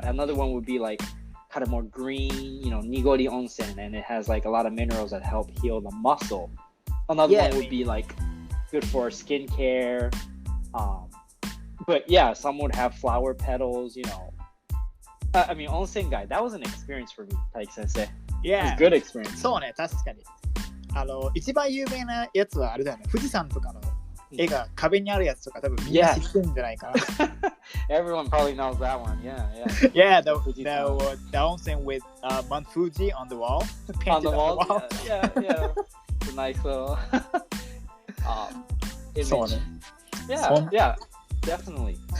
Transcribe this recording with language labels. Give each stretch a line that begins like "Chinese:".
English: Another one would be like kind of more green, Nigori onsen, and it has like a lot of minerals that help heal the muscle. Another one would be like good for skincare. But yeah, some would have flower petals, I mean, Onsengai, that was an experience for me, Taiki Sensei. Yeah. It was a good experience.
Japanese: そうね、確かに。一番有名なやつはあれだよね。富士山とかの絵が壁にあるやつとか多分みんな知ってるんじゃないかな。
English: Everyone probably knows that one. Yeah. Yeah, the onsen with Mount Fuji on the wall. On the wall. Yeah. It's a nice little image. Yeah, definitely.